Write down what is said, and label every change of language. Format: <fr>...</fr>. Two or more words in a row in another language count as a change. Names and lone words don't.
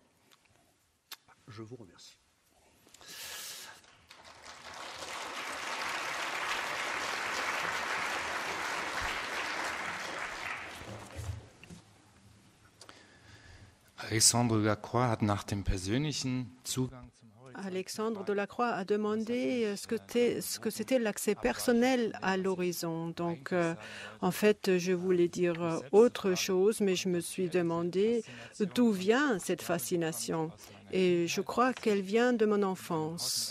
<fr>Je vous remercie.</fr> <de>Alexandre Delacroix hat nach dem persönlichen Zugang zum Horizont.</de> <fr>Alexandre Delacroix a demandé ce que c'était l'accès personnel à l'horizon. Donc, en fait, je voulais dire autre chose, mais je me suis demandé d'où vient cette fascination. Et je crois qu'elle vient de mon enfance.</fr>